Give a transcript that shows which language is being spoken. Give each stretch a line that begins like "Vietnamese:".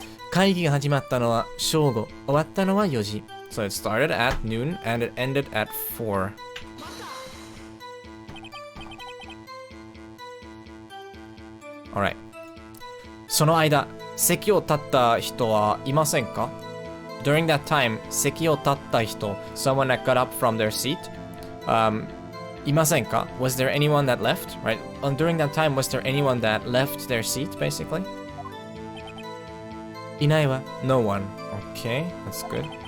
Japanese: 会議が始まったのは正午。終わったのは4時.
English: So it started at noon and it ended at 4. Alright.
Japanese: その間、席を立った人はいませんか?
English: During that time,
Japanese: 席を立った人,
English: someone that got up from their seat, Imasenka? Was there anyone that left? Right? During that time, was there anyone that left their seat, basically? Inai wa? No one. Okay, that's good.